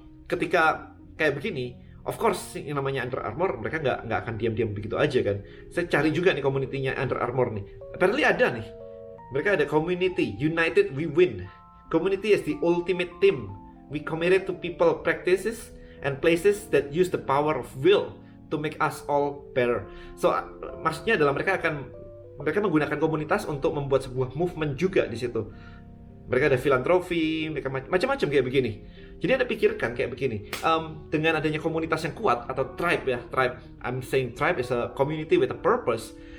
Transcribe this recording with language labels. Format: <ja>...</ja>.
<id>Ketika kayak begini,</id> <en>of course</en> <id>yang namanya Under Armour mereka nggak akan diam-diam begitu aja kan. Saya cari juga nih komunitinya Under Armour nih. Apparently ada nih. Mereka ada community, United We Win.</id> <en>Community is the ultimate team. We committed to people, practices, and places that use the power of will to make us all better.</en> <id>So, maksudnya adalah mereka menggunakan komunitas untuk membuat sebuah movement juga di situ. Mereka ada filantropi, mereka macam-macam kayak begini. Jadi Anda pikirkan kayak begini. Dengan adanya komunitas yang kuat atau tribe ya, tribe.</id> <en>I'm saying tribe is a community with a purpose.</en>